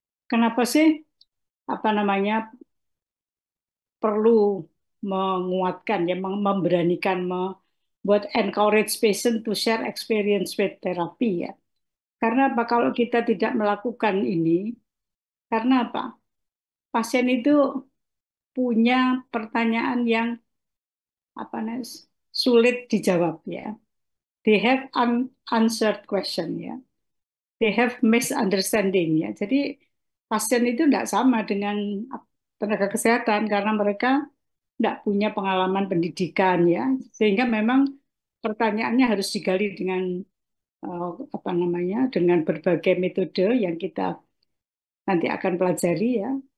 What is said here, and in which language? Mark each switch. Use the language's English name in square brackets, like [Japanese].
[Indonesian] Kenapa sih apa namanya perlu menguatkan ya memberanikan buat [English] encourage patient to share experience with therapy [Indonesian] ya. Karena apa kalau kita tidak melakukan ini? Karena apa? Pasien itu punya pertanyaan yang apa sulit dijawab ya. [English] They have unanswered question ya. They have misunderstanding ya. [Indonesian] Jadi pasien itu tidak sama dengan tenaga kesehatan karena mereka tidak punya pengalaman pendidikan ya. Sehingga memang pertanyaannya harus digali dengan apa namanya dengan berbagai metode yang kita nanti akan pelajari ya.